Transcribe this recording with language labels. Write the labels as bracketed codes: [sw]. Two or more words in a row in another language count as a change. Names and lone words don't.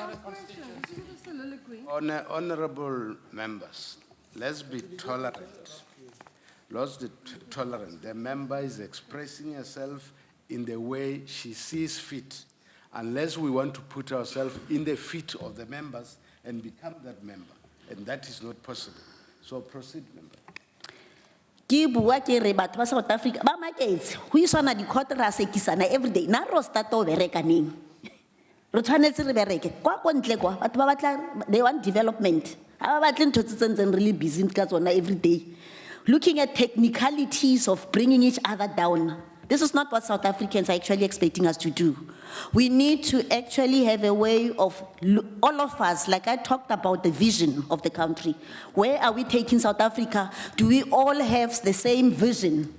[en] Honorable members, let's be tolerant. Let's be tolerant. The member is expressing herself in the way she sees fit, unless we want to put ourselves in the feet of the members and become that member, and that is not possible. So proceed, member. [tn] Ke bua ke re batho ba South Africa ba maketse ho iswana di-court ra sekisana [en] every day [tn] na ro start o bereka neng re tshwanetse re bereke kwa ko ntle kwa batho ba batla [en] they want development [tn] ha ba batle ntho tse tsentseng [en] really busy [tn] ka tsona [en] every day looking at technicalities of bringing each other down. This is not what South Africans are actually expecting us to do. We need to actually have a way of, all of us, like I talked about the vision of the country. Where are we taking South Africa? Do we all have the same vision?